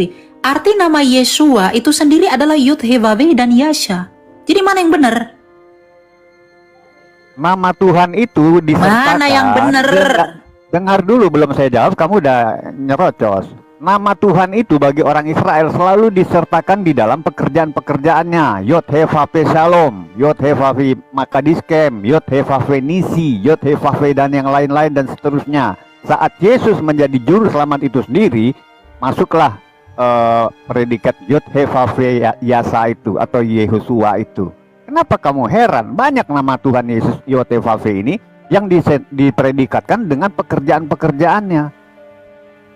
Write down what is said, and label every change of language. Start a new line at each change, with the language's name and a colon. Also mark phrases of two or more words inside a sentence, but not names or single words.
Indonesian: Arti nama Yesua itu sendiri adalah Yod-Heh-Vav-He dan Yasha. Jadi mana yang benar? Nama Tuhan itu disertakan. Mana yang benar? Dengar dulu, belum saya jawab kamu udah nyerocos. Nama Tuhan itu bagi orang Israel selalu disertakan di dalam pekerjaan-pekerjaannya. Yod-Heh-Vav-He Shalom, Yod-Heh-Vav-He Makadiskem, Yod-Heh-Vav-He Nisi, Yod-Heh-Vav-He dan yang lain-lain dan seterusnya. Saat Yesus menjadi juru selamat itu sendiri, masuklah predikat Yod-Heh-Vav-He Yasa itu atau Yehosua itu. Kenapa kamu heran? Banyak nama Tuhan Yesus Yod-Heh-Vav-He ini yang dipredikatkan dengan pekerjaan-pekerjaannya.